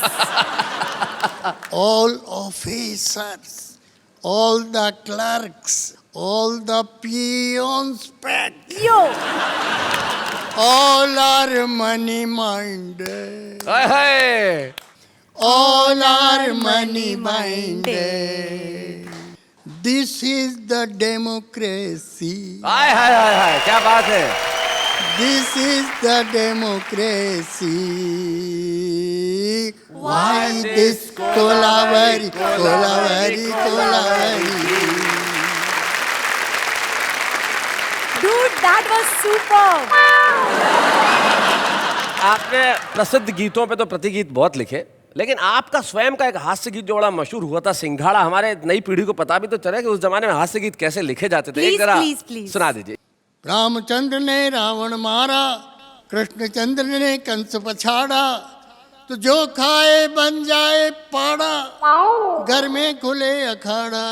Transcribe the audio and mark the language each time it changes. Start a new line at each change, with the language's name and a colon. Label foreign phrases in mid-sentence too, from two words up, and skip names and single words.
English: all officers, all the clerks, all the peons, Yo. all are money minded.
Hindi: हाय हाय
English: All are money minded. This is the democracy.
Hindi: हाय हाय हाय हाय, क्या बात है।
English: This is the democracy. Why this Kolavari, Kolavari, Kolavari? Dude, that was superb.
Hindi: आपने प्रसिद्ध गीतों पे तो प्रतिगीत बहुत लिखे, लेकिन आपका स्वयं का एक हास्य गीत जो बड़ा मशहूर हुआ था, सिंघाड़ा, हमारे नई पीढ़ी को पता भी तो चले कि उस जमाने में हास्य गीत कैसे लिखे जाते थे। एक
English: Please,
Hindi: जरा
English: please, please.
Hindi: सुना दीजिए। रामचंद्र ने रावण मारा, कृष्णचंद्र ने कंस पछाड़ा, तो जो खाए बन जाए पाड़ा, घर में खुले अखाड़ा,